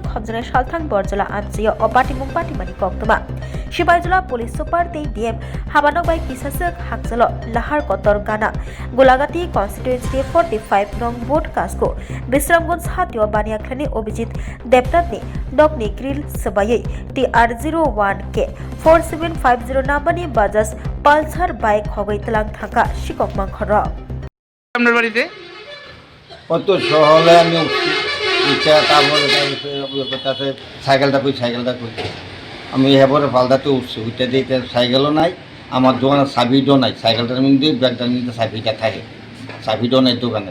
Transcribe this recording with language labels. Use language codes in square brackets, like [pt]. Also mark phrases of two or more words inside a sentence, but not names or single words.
[trp] Homzane Shaltang Borzala Amzio or Batimum Batimani Koktuma, Shibajula Police Super Day DM, Habano by Kisasek Haxalo, Lahar Kotor Gana, Gulagati Constituency 45 Nong Boot Casco, Bisram Guns Hatio Banyaklani Objit Deptati, Dogni Sabaye TR01K 4750 Nambani Bajas Pulsar bike Hogoi Talang Thaka Shikok Mankhora. [bn] আপনার বাড়িতে কত সহলে আমি ইচ্ছা তারপরে তাতে সাইকেলটা কই আমি এবারে ফালদাতে উঠছি উঠে দিতে সাইকেলও নাই আমার দোকানের চাবিটাও নাই সাইকেলটার মধ্যে ব্যাগটার মধ্যে চাবিটা থাকে চাবিটাও নাই দোকানে